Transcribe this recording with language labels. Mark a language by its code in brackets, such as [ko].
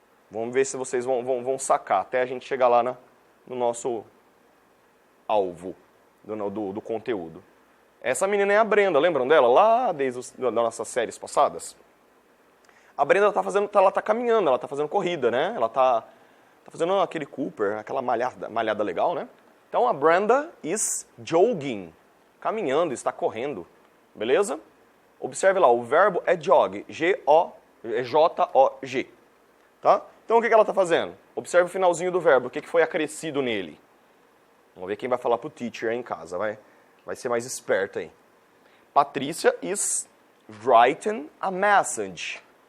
[pt] Vamos ver se vocês vão sacar, até a gente chegar lá no nosso alvo do conteúdo. Essa menina é a Brenda, lembram dela? Lá desde das nossas séries passadas. A Brenda ela tá caminhando, ela está fazendo corrida, né? Ela tá fazendo aquele Cooper, aquela malhada legal, né? Então a Brenda [en] is jogging. [pt] Caminhando, está correndo, beleza? Observe lá, o verbo é jog, J-O-G, tá? Então o que ela está fazendo? Observe o finalzinho do verbo, o que foi acrescido nele. Vamos ver quem vai falar pro teacher aí em casa, vai ser mais esperto aí. [en] Patrícia is writing a message.